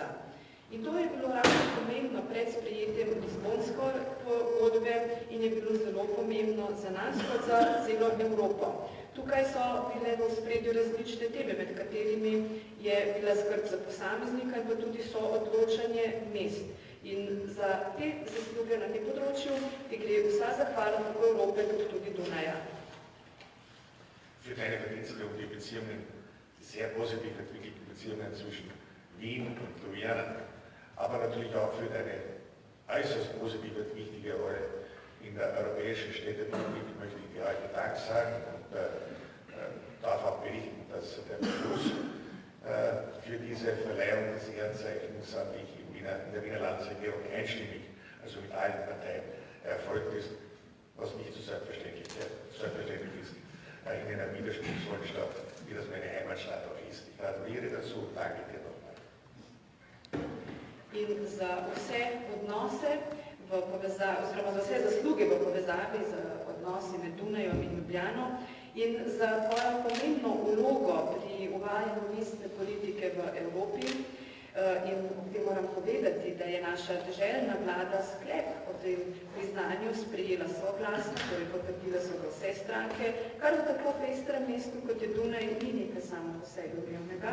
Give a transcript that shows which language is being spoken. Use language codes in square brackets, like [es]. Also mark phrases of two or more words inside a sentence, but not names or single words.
[sl] In to je bilo ravno pomembno pred sprejetjem Lizbonske pogodbe in je bilo zelo pomembno za nas kot za celo Evropo. Tukaj so bile v ospredju različne teme, med katerimi je bila skrb za posameznika in pa tudi soodločanje mest. In za te zasluge na tem področju ti gre vsa zahvala tako Evrope kot tudi Dunaja. [de] Für deine Verdienste und die Beziehungen, die sehr positiv entwickelten Beziehungen zwischen Wien und Ljubljana, aber natürlich auch für deine äußerst positive und wichtige Rolle in der europäischen Städtepolitik möchte ich dir heute Dank sagen und darf auch berichten, dass der Beschluss für diese Verleihung des Ehrenzeichens an dich in der Wiener Landesregierung einstimmig, also mit allen Parteien, erfolgt ist, was nicht so selbstverständlich ist. In einer widerspruchsvollen Stadt, wie das meine Heimatstadt auch ist. Ich gratuliere dazu und danke dir nochmal. [sl] In za vse odnose, oziroma za vse zasluge v povezavi z odnosi med Dunajem in Ljubljano in za tvojo pomembno vlogo pri uvajanju mestne politike v Evropi. In ob tem moram povedati, da je naša deželna vlada sklep o tem priznanju sprejela soglasno, torej potrdile so ga vse stranke, kar v tako pestrem mestu, kot je Dunaj, ni nekaj samo po sebi umevnega.